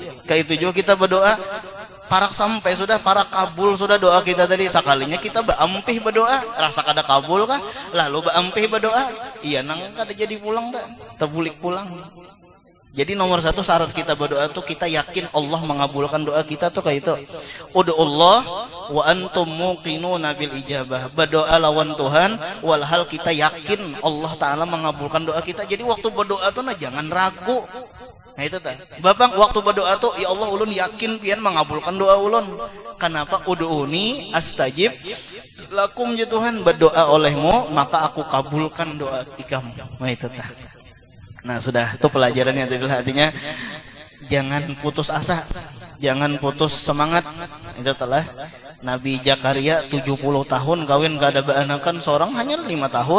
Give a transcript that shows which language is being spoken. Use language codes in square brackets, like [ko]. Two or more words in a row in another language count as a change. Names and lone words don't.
[bjn] Kayak itu juga kita berdoa. Parak sampai sudah, parak kabul sudah doa kita tadi. Sekalinya kita baampih berdoa, rasa kada kabul kah? Lalu baampih berdoa, iya nang kada jadi pulang tak? Terbulik pulang. Jadi nomor 1 syarat kita berdoa tuh kita yakin Allah mengabulkan doa kita tuh kayak itu. [ar] ادعوا الله وأنتم موقنون بالإجابة. [bjn] Berdoa lawan Tuhan walhal kita yakin Allah Ta'ala mengabulkan doa kita. Jadi waktu berdoa tuh nah jangan ragu. Nah itu tah. Bapak waktu berdoa tuh ya Allah ulun yakin pian mengabulkan doa ulun. Kenapa? [ar] ادعوني أستجب لكم [bjn] ya Tuhan, berdoa olehmu maka aku kabulkan doa ikamu. Nah itu tah. Nah sudah itu pelajarannya adalah artinya jangan putus asa, jangan putus semangat. Itu telah Nabi Zakaria 70 tahun kawin kada baanakan seorang hanya 5 tahun.